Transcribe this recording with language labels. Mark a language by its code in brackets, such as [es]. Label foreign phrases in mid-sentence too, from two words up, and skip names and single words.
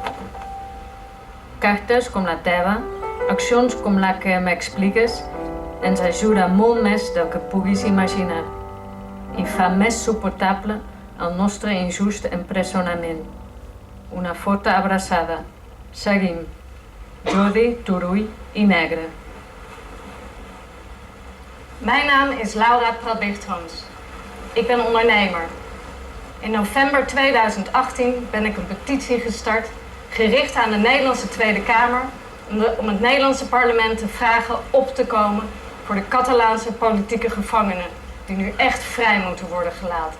[ca] Cartes com la teva, accions com la que m'expliques, ens ajuda molt més del que puguis imaginar i fa més suportable el nostre injust empresonament. Una forta abraçada. Seguim. Jordi, Turull i Negre. [nl] Mijn naam is Laura Prat-Lichthans. Ik ben ondernemer. In november 2018 ben ik een petitie gestart, gericht aan de Nederlandse Tweede Kamer, om het Nederlandse parlement te vragen op te komen voor de Catalaanse politieke gevangenen, die nu echt vrij moeten worden gelaten.